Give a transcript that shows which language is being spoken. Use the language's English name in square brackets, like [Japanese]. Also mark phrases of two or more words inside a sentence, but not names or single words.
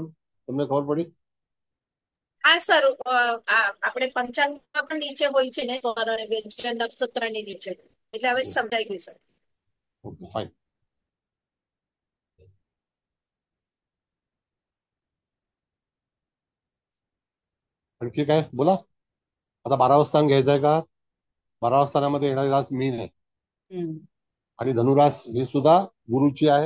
[Gujarati] તમને ખબર પડી? હા સર આપણે પંચાંગ પણ નીચે હોય છે ને સ્વર અને વ્યંજન નક્ષત્રની નીચે, એટલે હવે સમજાઈ ગયું સર. [English] okay fine. [Marathi] आणखी काय बोला. आता 12 घ्यायचंय का? 12 येणारी रास मीन आहे आणि धनुरास ही सुद्धा गुरुची आहे.